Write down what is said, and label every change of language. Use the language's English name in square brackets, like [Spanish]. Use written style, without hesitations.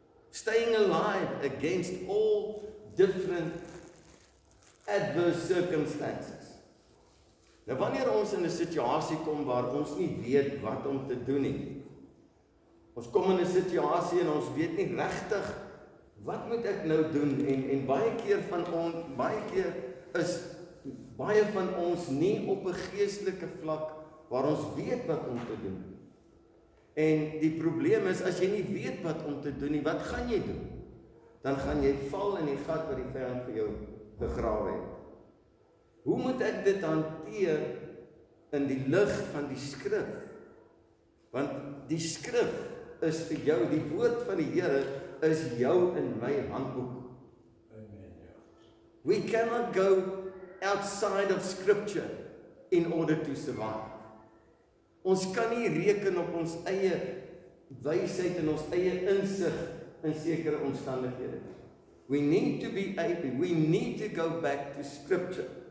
[English] Staying alive against all different adverse circumstances. [Afrikaans] Nou, wanneer ons in 'n situasie kom waar ons nie weet wat om te doen nie. Ons kom in 'n situasie en ons weet nie regtig wat moet ek nou doen, en baie keer is baie van ons nie op 'n geestelike vlak waar ons weet wat om te doen. En die probleem is, as jy nie weet wat om te doen nie, wat gaan jy doen? Dan gaan jy val in die gat wat die vyand vir jou begrawe het. Hoe moet ek dit hanteer in die lig van die skrif? Want die skrif is vir jou, die woord van die Here is jou en my handboek. [English] We cannot go outside of scripture in order to survive. [Afrikaans] Ons kan nie reken op ons eie wysheid en ons eie insig in sekere omstandighede. [English] We need to go back to scripture.